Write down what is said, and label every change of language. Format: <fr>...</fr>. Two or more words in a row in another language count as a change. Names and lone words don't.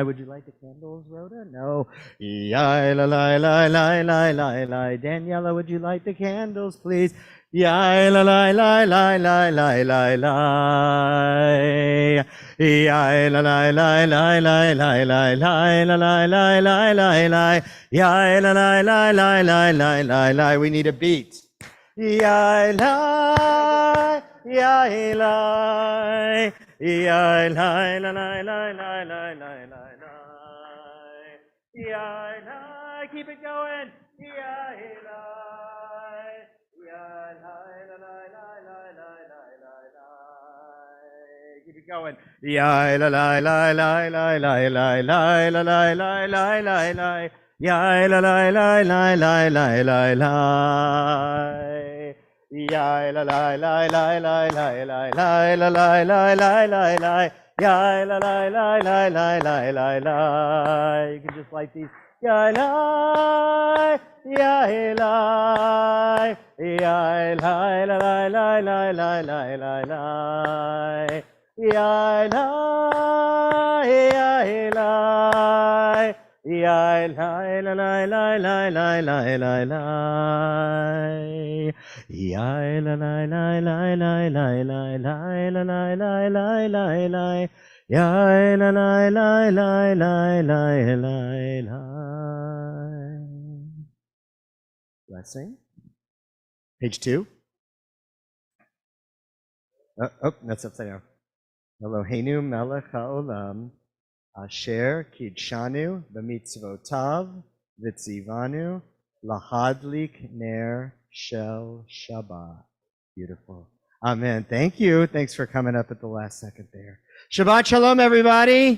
<en>Would you like the candles, Rhoda? No. Yai la lai lai lai lai lai lai. Daniela, would you light the candles, please? Yai la lai lai lai lai lai lai lai. Yai la lai lai lai lai lai lai lai la lai lai lai lai lai. Yai la lai lai lai lai lai lai lai. We need a beat. Yai lai yai lai yai lai la lai lai lai lai lai lai lai yai lai. Keep it going. Yai lai yai lai la lai lai lai lai lai lai lai. Keep it going. Yai la lai lai lai lai lai lai lai la lai lai lai lai lai yai la lai lai lai lai lai lai lai yai la lai lai lai lai lai lai lai la lai lai lai lai lai yai la lai lai lai lai lai lai lai. You can just like these. Yai lai yai lai yai lai la lai lai lai lai lai lai lai yai lai yai lai yai lai la lai lai lai lai lai lai lai yai la lai lai lai lai lai lai lai la lai lai lai lai lai yai la lai lai lai lai lai lai lai. Blessing. Page 2. Oh, that's upside down.</en> <he>אלוהינו מלך העולם אשר קדשנו במצוותיו וציוונו להדליק נר של שבת.</he> <en>Beautiful. Amen. Thank you. Thanks for coming up at the last second there.</en> <he>שבת שלום,</he> <en>everybody.</en>